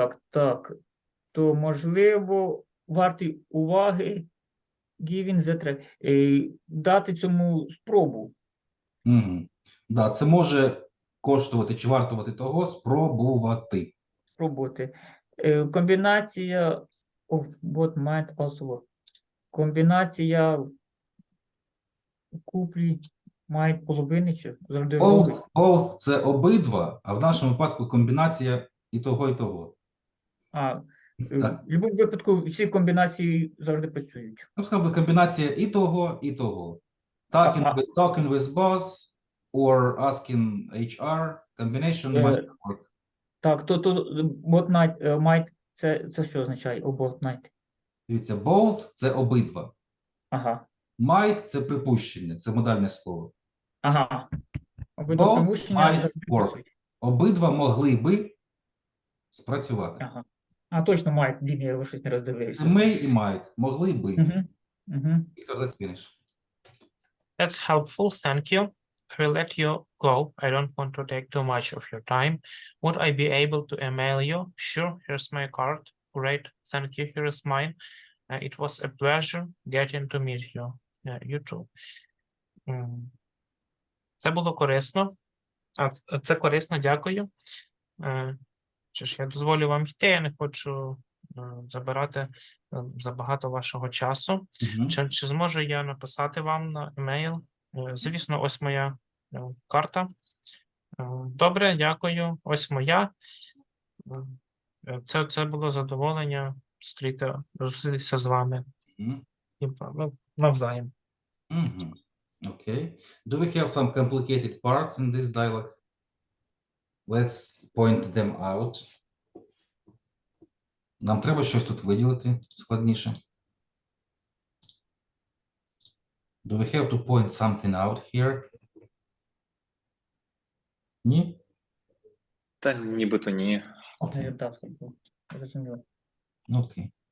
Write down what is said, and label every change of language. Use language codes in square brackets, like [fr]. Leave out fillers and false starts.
[uk] Так, то можливо, варті уваги [en] giving the try, [uk] дати цьому спробу. Мгм. Да, це може коштувати чи вартувати того спробувати. Спробувати. [en] Комбінація what might also work. [uk] Комбінація куплі might половини чи завжди робить. Both – це обидва, а в нашому випадку комбінація і того, і того. В Так. будь-якому випадку всі комбінації завжди працюють. Я б сказав би комбінація і того, і того. [en] Talking with boss or asking HR, combination might work. [uk] Так, то [en] what might, [uk] це що означає? [en] What might? [uk] Дивіться, both – це обидва. Ага. Might – це припущення, це модальне слово. Ага. Обидва [en] Both [uk] примущення [en] might [uk] завжди [en] work. [uk] працюють. Обидва могли би спрацювати. Ага. Точно might, блін, я його щось не Це роздивився. may і might. Могли би. [en] Віктор, let's finish. That's helpful, thank you. I will let you go. I don't want to take too much of your time. Would I be able to email you? Sure, here's my card. Great. Thank you. Here is mine. It was a pleasure getting to meet you. You too. [uk] Це було корисно. Це корисно, дякую. Що ж, я дозволю вам йти, я не хочу забирати забагато вашого часу. Чи зможу я написати вам на емейл? Звісно, ось моя карта. Добре, дякую. Ось моя. Це було задоволення зустрітися з вами. І навзаєм. [en] Okay. Do we have some complicated parts in this dialogue? Let's point them out. [uk] Нам треба щось тут виділити складніше. [en] Do we have to point something out here? [uk] Ні? Та нібито ні. Окей. Так, зрозуміло. [en] Okay.